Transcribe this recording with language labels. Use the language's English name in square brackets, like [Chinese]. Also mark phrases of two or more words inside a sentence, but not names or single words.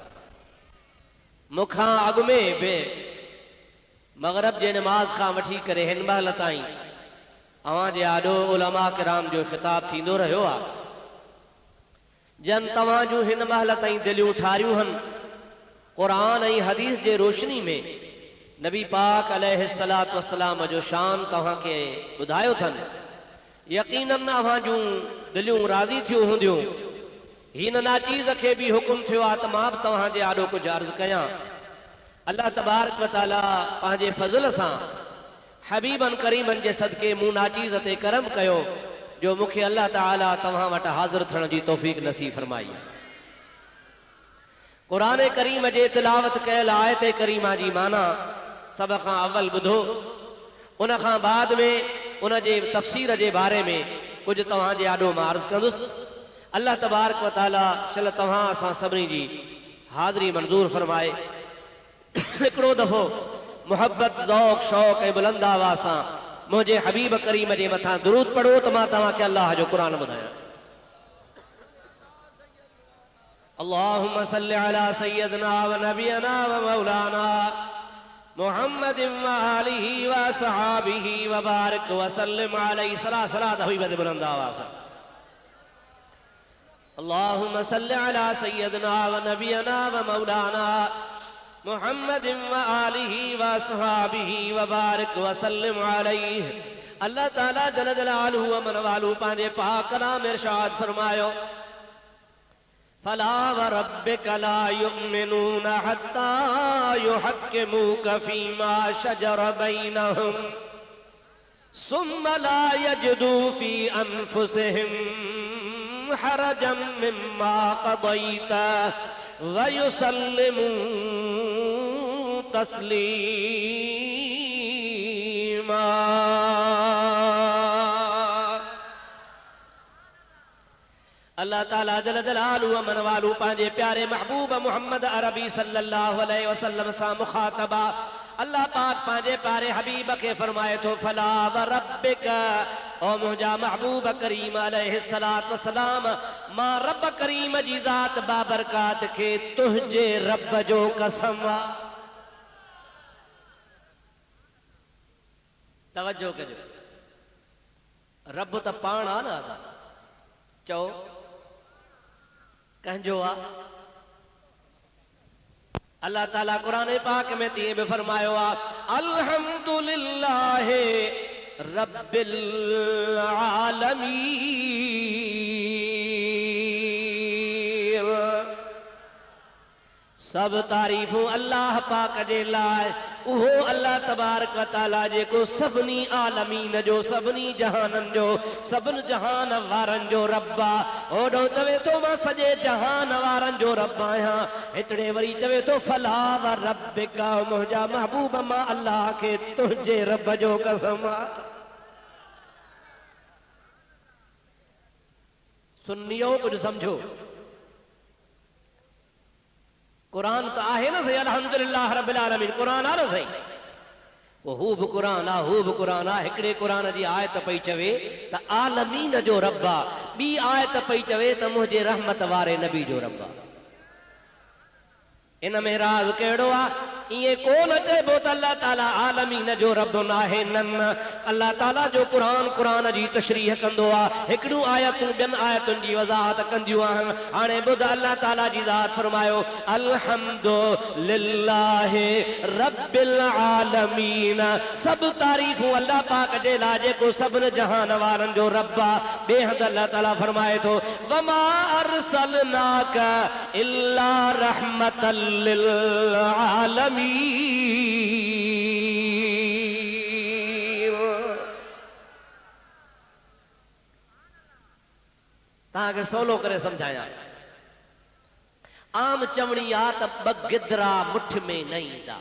[Sindhi] मूंखां अॻु में बि मग़रिब जे नमाज़ खां वठी करे हिन महिल ताईं अवां जे आॾो उलमा किराम जो ख़िताब थींदो रहियो आहे, जन तव्हां जूं हिन महिल ताईं दिलियूं ठारियूं आहिनि क़ुरान ऐं हदीस जे रोशनी में नबी पाक [Arabic] عليه الصلاة والسلام [Sindhi] जो शान तव्हांखे ॿुधायो अथनि। यकीनन अवां जूं दिलियूं राज़ी थियूं हूंदियूं। हिन नाचीज़ खे बि हुकुम थियो आहे त मां बि तव्हांजे आॾो कुझु अर्ज़ कयां। [Arabic] الله تبارك وتعالى [Sindhi] पंहिंजे फज़ल सां हबीबन करीमन जे सदके मूं नाचीज़ ते करम कयो जो मूंखे अल्लाह ताला तव्हां वटि हाज़िर थियण जी तौफ़ीक़ नसीब फरमाई। क़ुरान करीम जे तिलावत कयल आयत करीमा जी माना सभ खां अव्वल ॿुधो, उन खां बाद में उन जे तफ़सीर जे बारे में कुझु तव्हांजे आॾो मां अर्ज़ कंदुसि। [Arabic] الله تبارك وتعالى [Sindhi] शल तव्हां असां सभिनी जी हाज़िरी मंज़ूर फरमाए। हिकिड़ो दफ़ो मोहब्बत ज़ौक़ शौक़ ऐं बुलंद आवाज़ सां मुंहिंजे हबीब करीम जे मथां दुरूद पढ़ो त मां तव्हांखे अल्लाह जो क़ुरान ॿुधायां। [Arabic] اللهم صل على سيدنا ونبينا ومولانا محمد وآله وأصحابه وبارك وسلم عليه. [Sindhi] सलात हबीब ते बुलंद आवाज़ सां। [Arabic] اللهم صل على سيدنا ونبينا ومولانا محمد وآله وأصحابه وبارك وسلم عليه. الله تعالى جل جلاله وعم نواله [Sindhi] पंहिंजे पाक कलाम इरशाद फरमायो, [Arabic] فلا وربك لا يؤمنون حتى يحكموك فيما شجر بينهم ثم لا يجدوا في أنفسهم حرجا مما قضيت ويسلموا تسليما. الله تعالى جل جلاله وعم نواله [Sindhi] पंहिंजे प्यारे महबूब मोहम्मद अरबी [Arabic] صلى الله عليه وسلم [Sindhi] सां मुखातबा अल्लाह पाक पंहिंजे प्यारे हबीब खे फरमाए थो, [Arabic] فلا وربك, [Sindhi] ओ मुंहिंजा महबूब करीम [Arabic] عليه الصلاة والسلام, [Sindhi] मां रब करीम जी ज़ात बाबरकात खे तुंहिंजे रब जो कसम। तवज्जो कजो, रब त पाण आहे न, चो कंहिंजो आ? अल्लाह ताला कुरान पाक में तीअं बि फरमायो आ, [Arabic] الحمد لله رب العالمين. [Sindhi] सब तारीफ़ूं अल्लाह पाक जे लाइ, उहो अल्लाह तबारक व तआला जेको सभिनी आलमीन जो, सभिनी जहाननि जो, सभिनी जहान वारनि जो रब आ। ओॾो चवे थो मां सॼे जहान वारनि जो रब आहियां, हितड़े वरी चवे थो [Arabic] فلا وربك, [Sindhi] मुंहिंजा महबूब मां अल्लाह खे तुंहिंजे रब जो कसम आ। सुन्नियो कुछ समझो, कुरान तो आहे न सही, [Arabic] الحمد لله رب العالمين [Sindhi] कुरान आ न सही, हू भी कुरान आ, हू भी कुरान आ। हिकड़े कुरान जी आयत पई चवे त आलमीन जो रब आ, बी आयत पई चवे त मुझे रहमत वारे नबी जो रब आ। इन में राज केड़ो आ? ये कोन चइबो त अल्लाह ताला आलमीन जो रब नाहे, न अल्लाह ताला जो कुरान कुरान जी तशरीह कंदो आ। हिकड़ू आयतूं ॿियनि आयतुनि जी वज़ाहत कंदियूं आहिनि। हाणे ॿुध, अल्लाह ताला जी ज़ात फरमायो [Arabic] الحمد لله رب العالمين, [Sindhi] सब तारीफ़ूं अल्लाह पाक जे लाइ जेको सभिनी जहान वारनि जो रब आ। ॿिए हंधि अल्लाह ताला फरमाए थो [Arabic] وما أرسلناك إلا رحمة للعالمين. [Sindhi] तव्हांखे सवलो करे समझाया, आम चवणी आ त ॿ गिदरा मुठ में न ईंदा।